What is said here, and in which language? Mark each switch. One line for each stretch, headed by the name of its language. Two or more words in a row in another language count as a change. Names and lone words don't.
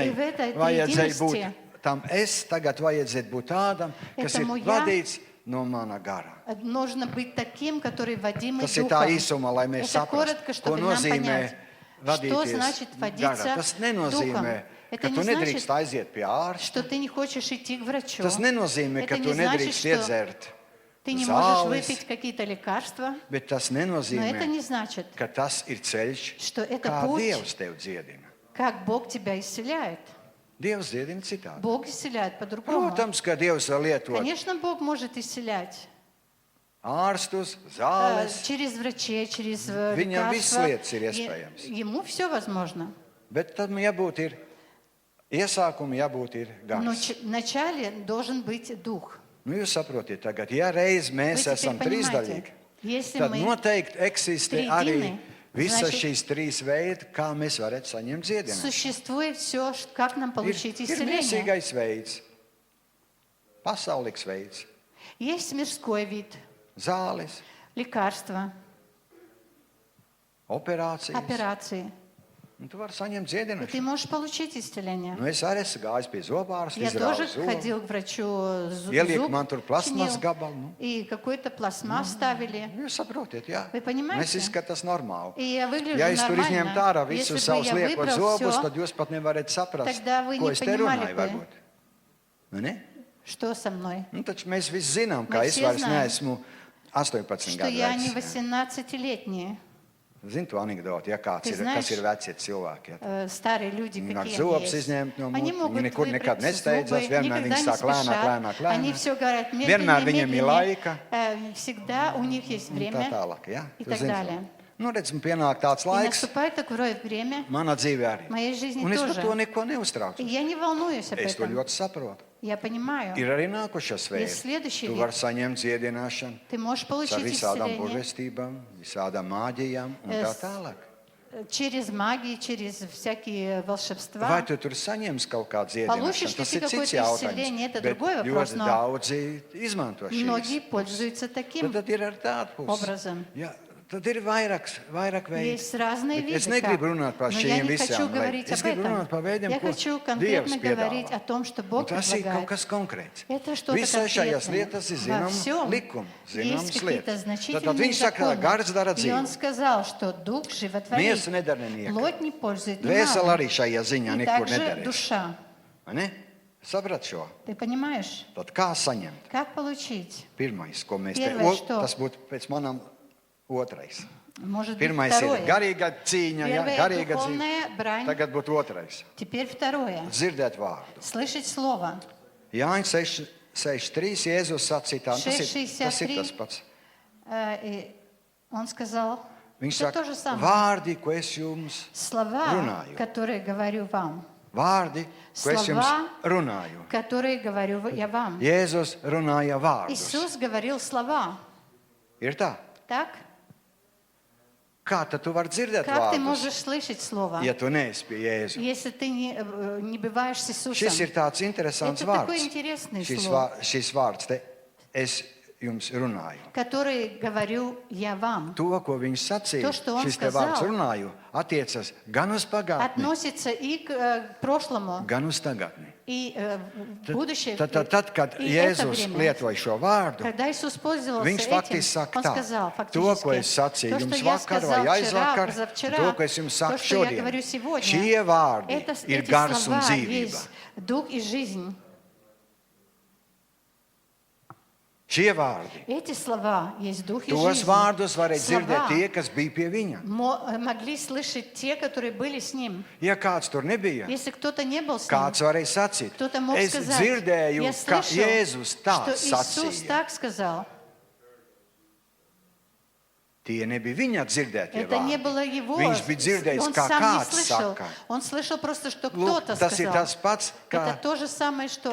Russian: И в этой
Latvian: vajadzēja būt
Russian: триединости
Latvian: tam tagad vajadzētu būt tādam, kas ir
Russian: Этому я
Latvian: vadīts no mana gara.
Russian: Нужно быть таким, который водимый
Latvian: Tas ir tā
Russian: духом.
Latvian: īsumā, lai mēs
Russian: Это
Latvian: saprastu,
Russian: коротко,
Latvian: ko
Russian: чтобы нам
Latvian: nozīmē
Russian: понять, что
Latvian: vadīties
Russian: значит
Latvian: garā.
Russian: водиться
Latvian: Tas
Russian: духом.
Latvian: nenozīmē,
Russian: Это
Latvian: ka
Russian: не
Latvian: tu
Russian: значит,
Latvian: nedrīkst aiziet pie ārsta.
Russian: что ты не хочешь идти к врачу.
Latvian: Tas nenozīmē, ka
Russian: Это
Latvian: tu
Russian: не значит,
Latvian: nedrīkst
Russian: что
Latvian: iedzert
Russian: ты не можешь
Latvian: zāles,
Russian: выпить какие-то лекарства.
Latvian: bet tas
Russian: Но это
Latvian: nenozīmē,
Russian: не значит,
Latvian: ka tas ir ceļš,
Russian: что это
Latvian: kā
Russian: путь,
Latvian: Dievs tev dziedina.
Russian: как Бог тебя исцеляет.
Latvian: Dievs dziedina citādi.
Russian: Бог исцеляет по-другому.
Latvian: Protams, ka Dievs var lietot
Russian: Конечно, Бог может исцелять.
Latvian: ārstus, zāles,
Russian: Через врачей, через
Latvian: Viņam viss
Russian: лекарства.
Latvian: lietas ir iespējams.
Russian: Ему все возможно.
Latvian: bet tam jābūt ir iesākumi, jābūt ir
Russian: Но
Latvian: gars.
Russian: вначале должен быть дух.
Latvian: Nu, jūs saprotiet, tagad, ja reiz mēs
Russian: Вы
Latvian: esam
Russian: теперь
Latvian: trīsdaļīgi,
Russian: понимаете, если
Latvian: tad
Russian: мы
Latvian: noteikti eksistē arī tridini, visas
Russian: значит,
Latvian: šīs trīs veidi, kā mēs varētu saņemt dziedinājumu.
Russian: существует все, как нам получить
Latvian: Ir
Russian: исцеление.
Latvian: mīsīgais veids, pasaulīgs veids,
Russian: Есть мирской вид,
Latvian: zāles,
Russian: лекарства,
Latvian: operācijas.
Russian: операции.
Latvian: Un tu vari saņemt
Russian: И ты
Latvian: dziedinājumu.
Russian: можешь получить исцеление.
Latvian: Nu, es arī esmu gājis pie zobārsta,
Russian: Я тоже
Latvian: izrauju zobu.
Russian: ходил к врачу,
Latvian: Ieliek man tur plasmas
Russian: чинил,
Latvian: gabalu. Nu.
Russian: и какой-то пластмасс ставили.
Latvian: Jūs saprotiet, jā.
Russian: Вы понимаете?
Latvian: Mēs izskatās normāli.
Russian: И я выгляжу
Latvian: Ja es tur izņemtu ārā
Russian: нормально.
Latvian: visus
Russian: Если бы
Latvian: savus
Russian: я
Latvian: liekos
Russian: выбрал
Latvian: zobus,
Russian: все,
Latvian: tad jūs pat nevarat saprast,
Russian: Тогда вы
Latvian: ko
Russian: не
Latvian: es te
Russian: понимали
Latvian: runāju.
Russian: бы.
Latvian: Varbūt. Vai ne?
Russian: что со мной?
Latvian: Nu, taču mēs visi zinām,
Russian: Мы
Latvian: ka es
Russian: все
Latvian: vairs
Russian: знаем,
Latvian: neesmu 18
Russian: Что
Latvian: gadu
Russian: я не
Latvian: vecs.
Russian: 18-летняя.
Latvian: Zini to anekdoti, ja kāds
Russian: Ты
Latvian: ir,
Russian: знаешь,
Latvian: kas ir veci cilvēki. Ja?
Russian: Старые люди,
Latvian: Viņi var
Russian: какие
Latvian: zobus
Russian: есть.
Latvian: izņemt no
Russian: Они
Latvian: mutes,
Russian: могут
Latvian: viņi nekur nekad
Russian: выбрать
Latvian: nesteidzas,
Russian: зубы,
Latvian: vienmēr
Russian: никогда
Latvian: viņi
Russian: не
Latvian: sāk lēnāk,
Russian: спешат.
Latvian: lēnāk,
Russian: Они
Latvian: lēnāk.
Russian: все говорят
Latvian: Vienmēr
Russian: медленнее,
Latvian: viņiem ir laika.
Russian: Всегда у них есть
Latvian: Un tā
Russian: время
Latvian: tālāk, ja?
Russian: и
Latvian: Tu
Russian: так
Latvian: zini.
Russian: далее.
Latvian: Nu, redz, man pienāk tāds
Russian: И
Latvian: laiks,
Russian: наступает такое время,
Latvian: manā dzīvē arī.
Russian: в моей жизни
Latvian: Un es par
Russian: тоже.
Latvian: to neko
Russian: И
Latvian: neuztraucu.
Russian: я не волнуюсь об
Latvian: Es to
Russian: этом.
Latvian: ļoti saprotu.
Russian: Я понимаю.
Latvian: Ir arī nākošais veids.
Russian: следующий
Latvian: Tu
Russian: вид.
Latvian: vari saņemt dziedināšanu
Russian: Ты можешь
Latvian: ar
Russian: получить
Latvian: visādām
Russian: исцеление
Latvian: burvestībām, visādām māģijām un tā tālāk.
Russian: через магии, через всякие волшебства.
Latvian: Vai tu tur saņemsi kaut kādu
Russian: Получишь
Latvian: dziedināšanu?
Russian: ли
Latvian: Tas
Russian: ты
Latvian: ir cits
Russian: какое-то
Latvian: jautājums.
Russian: исцеление, это
Latvian: Bet
Russian: другой вопрос,
Latvian: ļoti
Russian: но
Latvian: daudzi izmanto
Russian: многие
Latvian: šīs.
Russian: пользуются таким
Latvian: Tad ir ar tādu pusi.
Russian: образом.
Latvian: Jā, tad ir vairāk veidu.
Russian: Есть разные
Latvian: Bet es
Russian: виды, как.
Latvian: negribu runāt par
Russian: Но я
Latvian: šīm
Russian: не хочу
Latvian: visām
Russian: говорить
Latvian: veidiem. Es
Russian: об
Latvian: gribu runāt
Russian: этом.
Latvian: par veidiem,
Russian: Я
Latvian: ko
Russian: хочу
Latvian: Dievs
Russian: конкретно говорить
Latvian: piedāvā.
Russian: о том, что
Latvian: Un
Russian: Бог
Latvian: tas ir kaut
Russian: предлагает.
Latvian: kas konkrēts.
Russian: Это что-то
Latvian: Visai šajās
Russian: конкретное.
Latvian: lietās ir
Russian: Во
Latvian: zināms
Russian: всем
Latvian: likums,
Russian: есть
Latvian: zināmas
Russian: какие-то
Latvian: lietas. Tad
Russian: значительные
Latvian: viņš saka, ka gars dara
Russian: законы. И он
Latvian: dzīvi.
Russian: сказал, что Дух животворит.
Latvian: Miesa nedara nenieko.
Russian: Плоть не пользует
Latvian: Dvēsele
Russian: немало.
Latvian: arī šajā ziņā
Russian: И
Latvian: nekur
Russian: также
Latvian: nederēs.
Russian: душа.
Latvian: Vai ne? Saprat šo?
Russian: Ты понимаешь?
Latvian: Tad kā saņemt?
Russian: Как получить?
Latvian: Pirmais, ko mēs
Russian: Первое, что?
Latvian: tas būtu pēc manām otrais.
Russian: Может быть,
Latvian: Pirmais ir
Russian: второе.
Latvian: garīga cīņa, ja,
Russian: Первое –
Latvian: garīga cīņa.
Russian: духовная брань.
Latvian: Tagad būtu otrais.
Russian: Теперь второе.
Latvian: Dzirdēt vārdu.
Russian: Слышать Слово.
Latvian: Jāņa 6.3. Jēzus sacīja tā. Tas ir 6:63. tas pats.
Russian: И он сказал,
Latvian: Viņš
Russian: что
Latvian: saka,
Russian: то же самое.
Latvian: vārdi, ko es jums
Russian: Слова,
Latvian: runāju.
Russian: которые говорю вам.
Latvian: Vārdi, ko es jums
Russian: Slava.
Latvian: runāju.
Russian: Которые говорю я вам.
Latvian: Jēzus runāja vārdus.
Russian: Иисус говорил слова.
Latvian: Ir tā.
Russian: Так?
Latvian: Kā tad tu vari dzirdēt
Russian: Как ты
Latvian: vārdus,
Russian: можешь слышать Слово,
Latvian: ja tu neesi pie Jēzus?
Russian: если ты не бываешь с Иисусом?
Latvian: Šis ir tāds interesants
Russian: Это
Latvian: vārds.
Russian: такой интересный
Latvian: Šis,
Russian: слово.
Latvian: šis vārds te es jums runāju.
Russian: Который говорю я вам.
Latvian: To, ko viņš sacīja, To,
Russian: что он
Latvian: šis te
Russian: сказал,
Latvian: vārds runāju, attiecas gan uz pagātni,
Russian: Относится и к прошлому,
Latvian: gan uz tagadni.
Russian: и в будущее.
Latvian: Tad, kad
Russian: и это
Latvian: Jēzus
Russian: время.
Latvian: lietoja šo vārdu,
Russian: Когда Иисус пользовался
Latvian: viņš
Russian: этим,
Latvian: faktiski saka
Russian: он
Latvian: tā,
Russian: сказал
Latvian: to, ko es
Russian: фактически,
Latvian: sacīju
Russian: то, что
Latvian: jums
Russian: я
Latvian: vakar
Russian: сказал
Latvian: vai
Russian: вчера,
Latvian: aizvakar,
Russian: позавчера,
Latvian: to, ko es jums
Russian: то,
Latvian: saku
Russian: что я говорю
Latvian: šodien,
Russian: сегодня,
Latvian: šie vārdi ir
Russian: эти
Latvian: gars un
Russian: слова
Latvian: dzīvība.
Russian: есть дух и жизнь.
Latvian: Šie vārdi.
Russian: Эти слова есть дух и
Latvian: Tos
Russian: жизнь.
Latvian: vārdus varēja dzirdēt
Russian: Слова
Latvian: tie, kas bija pie viņa.
Russian: могли слышать те, которые были с ним.
Latvian: Ja kāds tur nebija,
Russian: Если кто-то не был с ним,
Latvian: kāds varēja sacīt,
Russian: кто-то мог
Latvian: es
Russian: сказать,
Latvian: dzirdēju,
Russian: я
Latvian: ka
Russian: слышал,
Latvian: Jēzus tā
Russian: что Иисус
Latvian: sacīja.
Russian: так сказал.
Latvian: Tie nebija viņa dzirdētie
Russian: Это не
Latvian: vārdi.
Russian: было его.
Latvian: Viņš bija dzirdējis,
Russian: Он
Latvian: kā
Russian: сам не
Latvian: kāds
Russian: слышал.
Latvian: saka.
Russian: Он слышал просто, что
Latvian: Lūk,
Russian: кто-то
Latvian: tas ir
Russian: сказал.
Latvian: tas pats, kā
Russian: Это то же самое, что